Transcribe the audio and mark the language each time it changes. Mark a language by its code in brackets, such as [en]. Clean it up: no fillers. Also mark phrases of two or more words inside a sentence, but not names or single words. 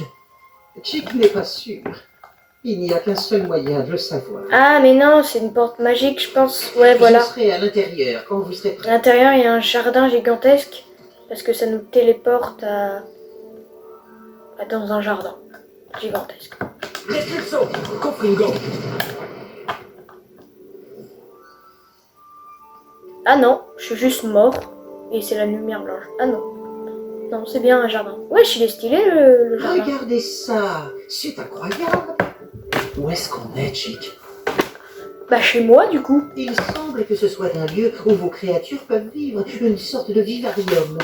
[fr] Chick n'est pas sûr. Il n'y a qu'un seul moyen de le savoir. Ah, mais non, c'est une porte magique, je pense. Ouais, voilà. Je serai à l'intérieur quand vous serez À prêt. l'intérieur, il y a un jardin gigantesque. Parce que ça nous téléporte dans un jardin gigantesque. Netflixo, Confringo. Ah non, je suis juste mort. Et c'est la lumière blanche. Ah non. Non, c'est bien un jardin. Wesh, il est stylé le jardin. Regardez ça! C'est incroyable! Où est-ce qu'on est, Chick? Bah chez moi du coup. Il semble que ce soit un lieu où vos créatures peuvent vivre, une sorte de vivarium.